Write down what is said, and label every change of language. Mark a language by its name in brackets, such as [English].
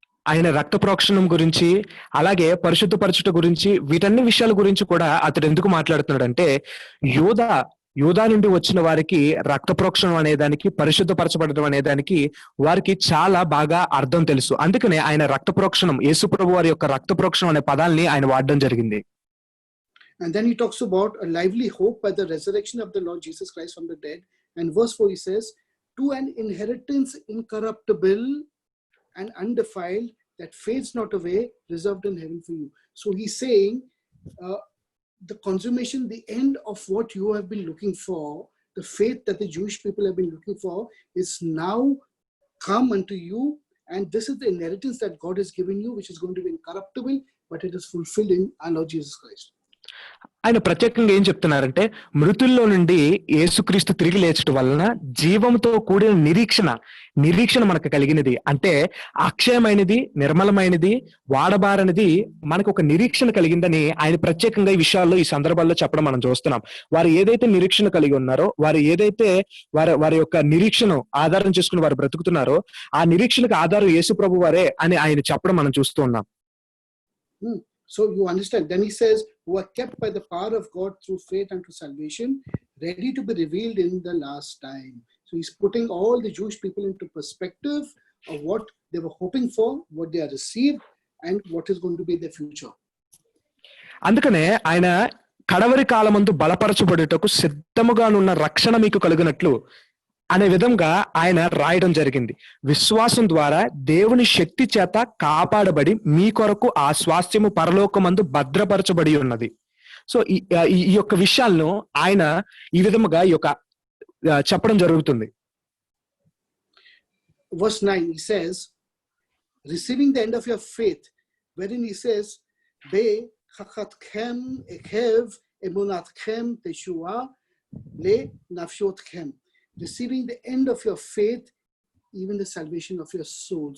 [Telugu] ఆయన రక్త ప్రోక్షణం గురించి, అలాగే పరిశుద్ధపరచుట గురించి, వీటన్ని విషయాల గురించి కూడా అతడు ఎందుకు మాట్లాడుతున్నాడు అంటే యూదా నుండి వచ్చిన వారికి రక్త ప్రోక్షణం అనేదానికి, పరిశుద్ధపరచబడడం అనేదానికి వారికి చాలా బాగా అర్థం తెలుసు. అందుకనే ఆయన రక్త ప్రోక్షణం, యేసు ప్రభు వారి యొక్క రక్త ప్రోక్షణం అనే పదాల్ని ఆయన వాడడం జరిగింది. [English] And then he talks about a lively hope by the resurrection of the Lord Jesus Christ from the dead. And verse 4 he says, to an inheritance incorruptible and undefiled that fades not away, reserved in heaven for you. So he's saying the consummation, the end of what you have been looking for, the faith that the Jewish people have been looking for, is now come unto you. And this is the inheritance that God has given you, which is going to be incorruptible, but it is fulfilled in our Lord Jesus Christ. [Telugu] ఆయన ప్రత్యేకంగా ఏం చెప్తున్నారంటే మృతుల్లో నుండి యేసుక్రీస్తు తిరిగి లేచడం వలన జీవంతో కూడిన నిరీక్షణ మనకు కలిగినది. అంటే అక్షయమైనది, నిర్మలమైనది, వాడబారనిది మనకు ఒక నిరీక్షణ కలిగిందని ఆయన ప్రత్యేకంగా ఈ విషయాల్లో, ఈ సందర్భాల్లో చెప్పడం మనం చూస్తున్నాం. వారు ఏదైతే నిరీక్షణ కలిగి ఉన్నారో, వారు ఏదైతే వారి యొక్క నిరీక్షను ఆధారం చేసుకుని వారు బ్రతుకుతున్నారో, ఆ నిరీక్షణకు ఆధారం యేసు ప్రభు వారే అని ఆయన చెప్పడం మనం చూస్తూ ఉన్నాం. [English] So you understand. Then he says, who are kept by the power of God through faith unto salvation, ready to be revealed in the last time. So he's putting all the Jewish people into perspective of what they were hoping for, what they are received, and what is going to be their future. [Telugu] అందుకనే ఆయన కడవరి కాలమందు బలపరచబడుటకు సిద్ధముగానున్న రక్షణ మీకు కలుగునట్లు అనే విధంగా ఆయన రాయడం జరిగింది. విశ్వాసం ద్వారా దేవుని శక్తి చేత కాపాడబడి మీ కొరకు ఆ స్వాస్థ్యము పరలోకమందు భద్రపరచబడి ఉన్నది. సో ఈ యొక్క విషయాలను ఆయన ఈ విధముగా ఈ యొక్క చెప్పడం జరుగుతుంది. [English] Verse 9, he says, receiving the end of your faith, wherein he says, [Hebrew] Be chachatchem ekev emunatchem teshua le nafshotchem. [English] Receiving the end of your faith, even the salvation of your soul.